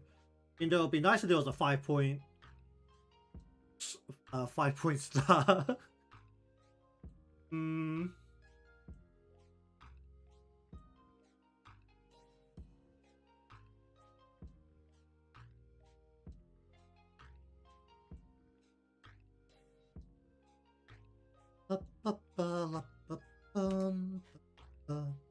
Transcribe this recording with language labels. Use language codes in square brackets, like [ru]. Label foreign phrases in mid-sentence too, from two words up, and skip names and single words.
[en] You know, it'd be nice if there was a 5-point, 5-point star. Hmm. Ba, ba, ba, la, ba, bum, ba, ba.